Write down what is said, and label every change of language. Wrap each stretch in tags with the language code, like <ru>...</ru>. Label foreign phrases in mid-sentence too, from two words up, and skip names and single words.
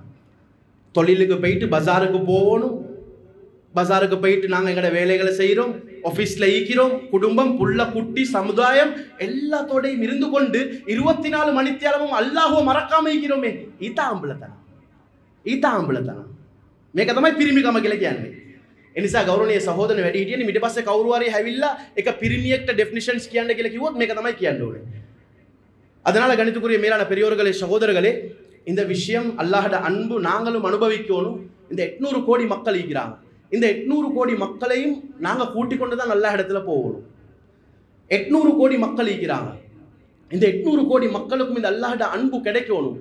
<ta>தொழிலுக்கு போயிட்டு பஜாருக்கு போகணும், பஜாருக்கு போயிட்டு நாங்கள் எங்களோட வேலைகளை செய்கிறோம், ஆஃபீஸில் ஈக்கிறோம், குடும்பம் புள்ள குட்டி சமுதாயம் எல்லாத்தோடையும் இருந்து கொண்டு 24 மணித்தியாலமும் அல்லாஹ்வை மறக்காம ஈக்கிறோமே. இதுதான் ஆம்பளத்தனம். இதுதான் ஆம்பளத்தனம்.</ta> <si>මේක තමයි පිරිමිකම කියලා කියන්නේ. ඒ නිසා ගෞරවනීය සහෝදරනේ වැඩි හිටියනේ ඊට පස්සේ කවුරු හරි හැවිල්ලා එක පිරිමියෙක්ට ඩෙෆිනිෂන්ස් කියන්න කියලා කිව්වොත් මේක තමයි කියන්න ඕනේ.</si> <ta>அதனால கணித்துக்குரிய மேலான பெரியோர்களே சகோதரர்களே, இந்த விஷயம் அல்லாஹ்ட அன்பு நாங்களும் அனுபவிக்கணும். இந்த 800 கோடி மக்கள் இருக்கிறாங்க. இந்த 800 கோடி மக்களையும் நாங்கள் கூட்டிக் கொண்டு தான் நல்ல இடத்துல போகணும். 800 கோடி மக்கள் இருக்கிறாங்க. இந்த 800 கோடி மக்களுக்கும் இந்த அல்லாஹ்ட அன்பு கிடைக்கணும்.</ta>